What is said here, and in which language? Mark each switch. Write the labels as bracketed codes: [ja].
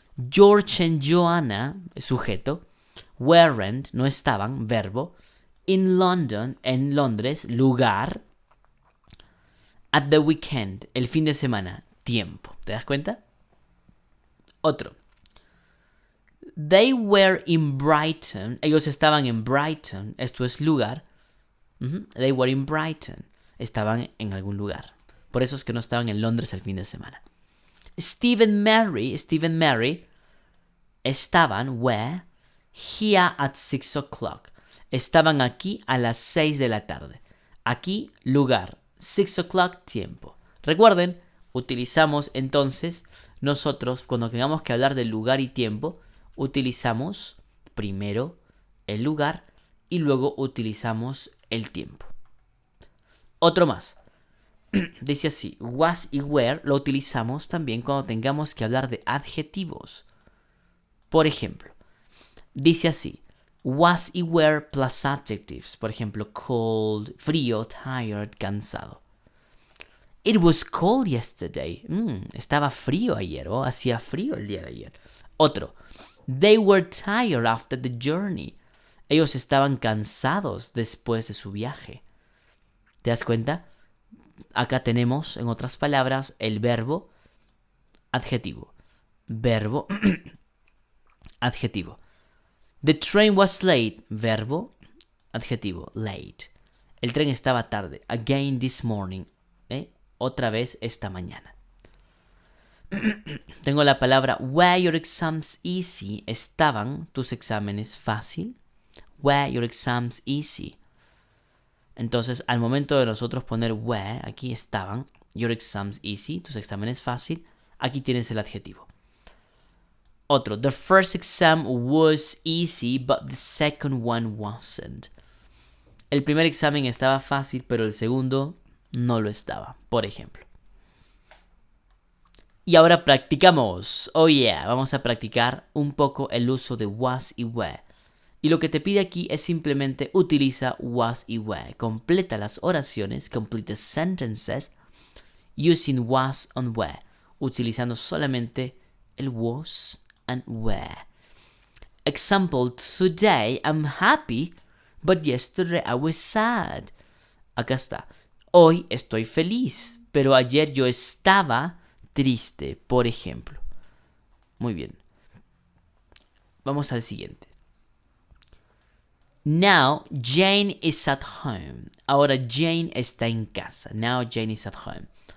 [es] George and Joanna, sujeto, [en] weren't, [es] no estaban, verbo, [en] in London, [es] en Londres, lugar, [en] at the weekend, [es] el fin de semana, tiempo. ¿Te das cuenta? Otro. [en] They were in Brighton. [es] Ellos estaban en Brighton. Esto es lugar. [en] They were in Brighton. [es] Estaban en algún lugar. Por eso es que no estaban en Londres el fin de semana. [en] Steve and Mary [es] estaban [en] were here at 6 o'clock. [es] Estaban aquí a las 6 de la tarde. Aquí, lugar. 6 o'clock, tiempo. Recuerden, utilizamos entonces nosotros, cuando tengamos que hablar de lugar y tiempo, utilizamos primero el lugar y luego utilizamos el tiempo. Otro más. Dice así, was y were lo utilizamos también cuando tengamos que hablar de adjetivos. Por ejemplo, dice así, was y were [en] plus adjectives. [es] Por ejemplo, cold, frío, tired, cansado. [en] It was cold yesterday. [es] Estaba frío ayer o hacía frío el día de ayer. Otro, [en] they were tired after the journey. [es] Ellos estaban cansados después de su viaje. ¿Te das cuenta? Acá tenemos, en otras palabras, el verbo, adjetivo. Verbo, adjetivo. [en] The train was late. [es] Verbo, adjetivo, late. El tren estaba tarde. [en] Again this morning. [es] Otra vez esta mañana. Tengo la palabra [en] were your exams easy. [es] ¿Estaban tus exámenes fácil? [en] Were your exams easy. [es] Entonces, al momento de nosotros poner were, aquí estaban, [en] your exams easy, [es] tus exámenes fácil, aquí tienes el adjetivo. [en] Otro, the first exam was easy, but the second one wasn't. [es] El primer examen estaba fácil, pero el segundo no lo estaba, por ejemplo. Y ahora practicamos. [en] Oh yeah, [es] vamos a practicar un poco el uso de was y were. Y lo que te pide aquí es simplemente utiliza was y were. Completa las oraciones, [en] complete the sentences, using was and were. [es] Utilizando solamente el was and were. [en] Example, today I'm happy, but yesterday I was sad. [es] Acá está. Hoy estoy feliz, pero ayer yo estaba triste, por ejemplo. Muy bien. Vamos al siguiente. [en] Now Jane is at home. [es] Ahora Jane está en casa. [en] Now Jane is at home.